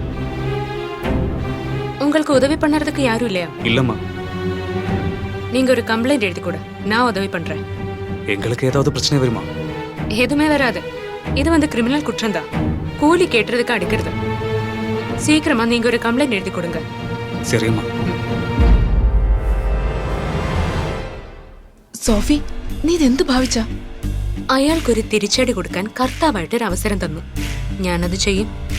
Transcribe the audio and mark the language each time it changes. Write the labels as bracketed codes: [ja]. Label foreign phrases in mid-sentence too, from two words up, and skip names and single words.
[ta] உங்களுக்கு உதவி பண்றதுக்கு யாரும் இல்லையா? இல்லம்மா. நீங்க ஒரு கம்ப்ளைண்ட் எழுதி கூட, நான் உதவி பண்றேன். எங்களுக்கு ஏதாவது பிரச்சனை வருமா? எதுவுமே வராது. இது வந்து கிரிமினல் குற்றம் தான். கூலி கேட்டுறதுக்கு அடிக்கிறது. சீக்கிரமா நீங்க ஒரு கம்ப்ளைண்ட் எழுதி கொடுங்க. சரிம்மா. [ml] സോഫി, നീ ഇതെന്ത് ഭാവിച്ച? അയാൾക്കൊരു തിരിച്ചടി കൊടുക്കാൻ കർത്താവായിട്ടൊരു അവസരം തന്നു. ഞാനത് ചെയ്യും.